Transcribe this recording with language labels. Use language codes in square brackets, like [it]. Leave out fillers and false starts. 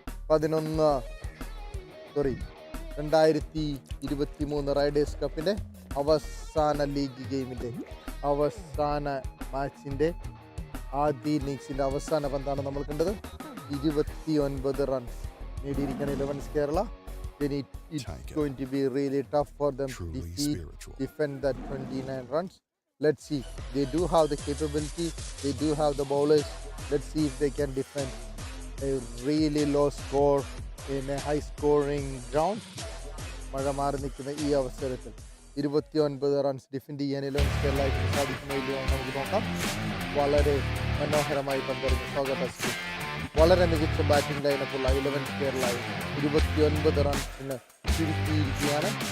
[ml] 2023 Riders കപ്പിന്റെ അവസാന league ഗെയിമിന്റെ അവസാന മാച്ചിന്റെ ആദ്യ ഇന്നിങ്സിന്റെ അവസാന പന്താണ് നമ്മൾ കണ്ടത്. 29 runs നേടിയിരിക്കുകയാണ് 11's Kerala. [en] Then it's going to be really tough for them to defend that 29 runs. Let's see. They do have the capability. They do have the bowlers. Let's see if they can defend a really low score in a high scoring ground. [ml] മഴ മാറി നിൽക്കുന്ന ഈ അവസരത്തിൽ 29 runs defend ചെയ്യാൻ 11's കേരളയ്ക്ക് സാധിക്കുന്നില്ല നമുക്ക് നോക്കാം. വളരെ മനോഹരമായി പന്തെറിഞ്ഞ സൗഗ, വളരെ മികച്ച ബാറ്റിംഗ് ലൈനപ്പുള്ള 11's കേരള 29 റൺസിന് ചുരുക്കിയിരിക്കുകയാണ്.